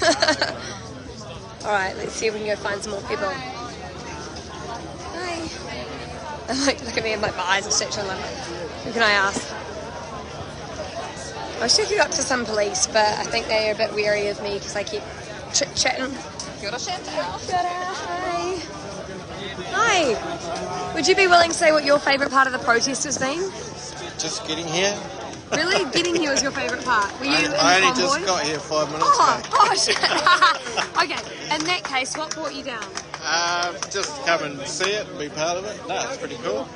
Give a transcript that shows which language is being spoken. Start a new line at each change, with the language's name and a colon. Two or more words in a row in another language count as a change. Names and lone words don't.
English: All right, let's see if we can go find some more people. Hi. I'm like, look at me and my eyes are stretched. I'm like, who can I ask? I should have got to some police, but I think they're a bit wary of me because I keep chit-chatting.
Māori: Kia ora, Chantal. Kia ora, hi. Hi.
English: Would you be willing to say what your favourite part of the protest has been? Just getting here. Really? Getting here was your favourite part? Were you in the I only convoy? just got here 5 minutes ago. Oh, gosh. Okay, in that case, what brought you down? Just come and see it and be part of it. No, it's pretty cool.